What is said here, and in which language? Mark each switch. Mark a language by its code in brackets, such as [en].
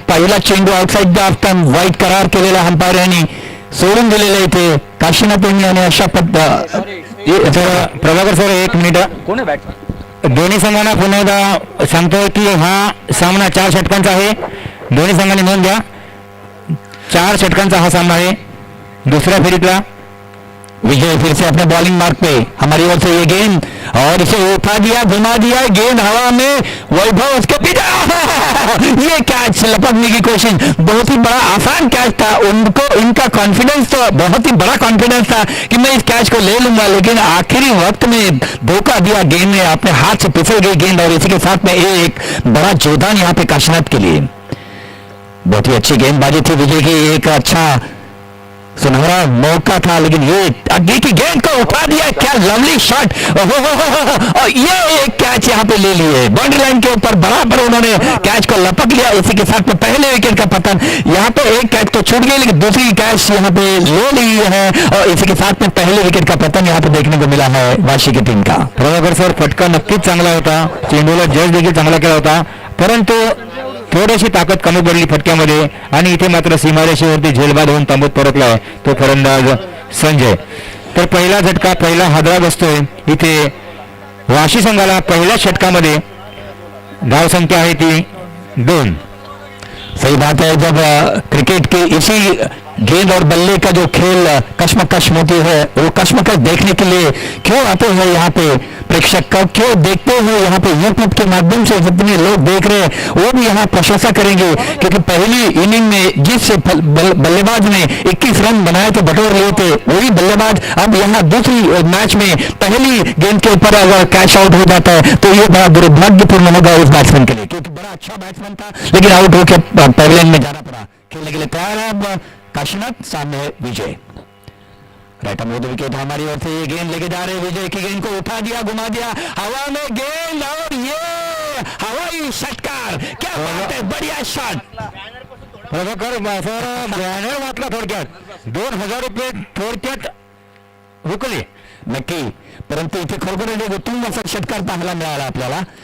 [mr] पहिला चेंडू outside the stump वाईट करार केलेला अंपायर यांनी सोडून दिलेला इथे काशीनाथ यांनी. आणि अशा प्रभाकर सर एक मिनिट, दोन्ही संघांना पुन्हा एकदा सांगतोय की हा सामना 4 षटकांचा आहे. दोन्ही संघांनी नोंद घ्या, 4 षटकांचा हा सामना आहे दुसऱ्या फेरीतला. [hi] विजय फिर से अपने बॉलिंग मार्क पे, हमारी ओर से ये गेंद और इसे उठा दिया, घुमा दिया, गेंद हवा में, वैभव उसके पीछे ये कैच लपकने की कोशिश. बहुत ही बड़ा आसान कैच था. उनको इनका कॉन्फिडेंस तो बहुत ही बड़ा कॉन्फिडेंस था कि मैं इस कैच को ले लूंगा, लेकिन आखिरी वक्त में धोखा दिया. गेंद ने अपने हाथ से फिसल गई गेंद और इसी के साथ में एक बड़ा जोरदार यहाँ पे काशीनाथ के लिए. बहुत ही अच्छी गेंदबाजी थी विजय की, एक अच्छा सुनहरा मौका था, लेकिन ये अग्नि की गेंद को उठा दिया. क्या लवली शॉट. और ये एक कैच यहाँ पे ले लिए बाउंड्री लाइन के ऊपर, बराबर उन्होंने कैच को लपक लिया. इसी के साथ में पहले विकेट का पतन. यहाँ पे एक कैच तो छूट गई, लेकिन दूसरी कैच यहाँ पे ले ली है और इसी के साथ में पहले विकेट का पतन यहाँ पे देखने को मिला है वाशी की टीम का. [mr] प्रभाकर सर फटका नक्कीच चांगला होता, चेंडूला जज देखील चांगला केला होता, परंतु थोडीशी ताकद कमी पडली फटक्यामध्ये आणि इथे मात्र सीमारेषेवरती झेलबाद होऊन तांबूत परतलाय तो फलंदाज संजय. तर पहिला झटका, पहिला हादरा बसतोय इथे वाशी संघाला. पहिल्या षटकामध्ये धावसंख्या आहे ती 2. [hi] सही बात है. जब क्रिकेट के इसी गेंद और बल्ले का जो खेल कश्मकश होती है, वो कश्मकश देखने के लिए क्यों आते हैं यहाँ पे प्रेक्षक, क्यों देखते हैं यहाँ पे यूट्यूब के माध्यम से जितने लोग देख रहे हैं वो भी यहाँ प्रशंसा करेंगे. क्योंकि पहली इनिंग में जिस बल्लेबाज ने 21 रन बनाए थे, बटोर लिए थे, वही बल्लेबाज अब यहाँ दूसरी मैच में पहली गेंद के ऊपर अगर कैच आउट हो जाता है तो ये बड़ा दुर्भाग्यपूर्ण होगा उस बैट्समैन के लिए, क्योंकि बड़ा अच्छा बैट्समैन था लेकिन आउट होकर पहले में जाना पड़ा. खेलने के लिए तैयार है अब काशीनाथ, सामने है विजय. राइट अमोद विकेट हमारी ओर से ये गेंद लेके जा रहे हैं. विजय की गेंद को उठा दिया, घुमा दिया, हवा में गेंद और ये हवाई षटकार. क्या बात है, बढ़िया शॉट. [mr] प्रभाकर सर बॅनर वाटला थोडक्यात, ₹2,000 थोडक्यात हुकले. नक्की, परंतु इथे खरोखर एक उत्तम असा षटकार पाहायला मिळाला आपल्याला.